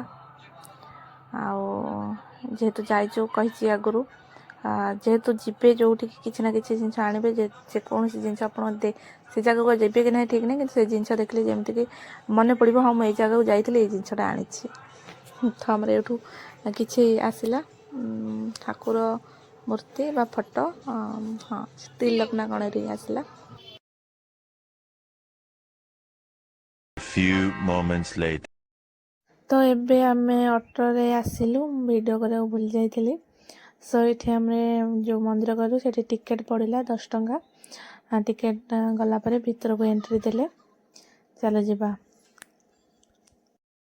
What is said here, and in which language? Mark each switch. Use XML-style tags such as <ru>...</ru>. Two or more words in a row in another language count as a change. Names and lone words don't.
<or>ଆଉ ଯେହେତୁ ଯାଇଛୁ କହିଛି ଆଗରୁ, ଯେହେତୁ ଯିବେ ଯେଉଁଠିକି କିଛି ନା କିଛି ଜିନିଷ ଆଣିବେ, ଯେକୌଣସି ଜିନିଷ ଆପଣ ସେ ଜାଗାକୁ ଯିବେ କି ନାହିଁ ଠିକ୍ ନାହିଁ, କିନ୍ତୁ ସେ ଜିନିଷ ଦେଖିଲେ ଯେମିତିକି ମନେ ପଡ଼ିବ, ହଁ ମୁଁ ଏଇ ଜାଗାକୁ ଯାଇଥିଲି, ଏଇ ଜିନିଷଟା ଆଣିଛି। ତ ଆମର ଏଇଠୁ କିଛି ଆସିଲା, ଠାକୁର ମୂର୍ତ୍ତି ବା ଫଟୋ, ହଁ ତିଲକ ନା କ'ଣ ଏଠି ଆସିଲା।</or> <en>Few moments later.</en> <or>ତ ଏବେ ଆମେ ଅଟୋରେ ଆସିଲୁ, ଭିଡ଼ିଓ କରିବାକୁ ଭୁଲି ଯାଇଥିଲି। ସୋ ଏଠି ଆମେ ଯେଉଁ ମନ୍ଦିର ଗଲୁ ସେଠି ଟିକେଟ୍ ପଡ଼ିଲା 10 ଟଙ୍କା। ଟିକେଟ୍ ଗଲା ପରେ ଭିତରକୁ ଏଣ୍ଟ୍ରି ଦେଲେ, ଚାଲ ଯିବା।</or>